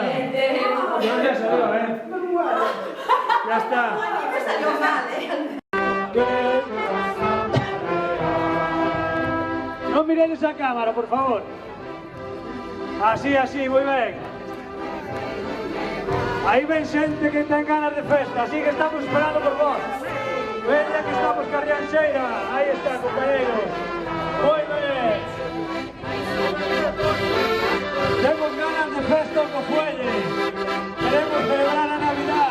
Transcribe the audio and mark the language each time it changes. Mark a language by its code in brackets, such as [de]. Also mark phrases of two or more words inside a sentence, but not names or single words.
[es] Ya salió, ¿eh? Ya está. Me salió mal, No miréis esa cámara, por favor. Así, así, muy bien. [gl] Aí ven xente que ten ganas de festa, así que estamos esperando por vos. Veña que estamos carrianxeira. Aí está, compañeros. Moi ben. Temos ganas de festa co fuelle. Queremos celebrar a Navidad.